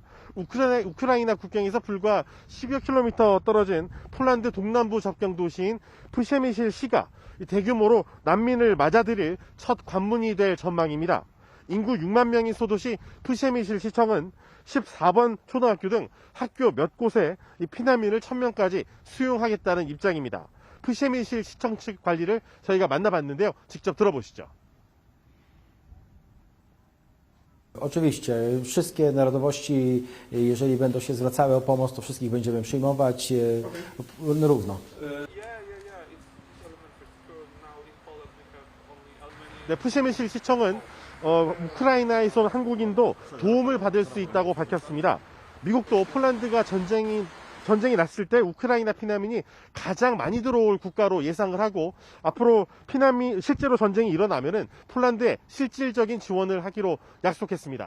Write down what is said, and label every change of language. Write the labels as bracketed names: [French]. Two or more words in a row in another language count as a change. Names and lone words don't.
[Korean] 우크라이나 국경에서 불과 10여 킬로미터 떨어진 폴란드 동남부 접경 도시인 프셰미실 시가 대규모로 난민을 맞아들일 첫 관문이 될 전망입니다. 인구 6만 명인 소도시 프셰미실 시청은 14번 초등학교 등 학교 몇 곳에 피난민을 1000명까지 수용하겠다는 입장입니다. 프셰미실 시청 측 관리를 저희가 만나봤는데요. 직접 들어보시죠. [Polish] Oczywiście, wszystkie narodowości, jeżeli będą się zwracały o pomoc, to wszystkich będziemy przyjmować równo. [Korean] 네, 프셰미실 시청은 우크라이나에서 온 한국인도 도움을 받을 수 있다고 밝혔습니다. 미국도 폴란드가 전쟁이 났을 때 우크라이나 피난민이 가장 많이 들어올 국가로 예상을 하고, 앞으로 실제로 전쟁이 일어나면은 폴란드에 실질적인 지원을 하기로 약속했습니다.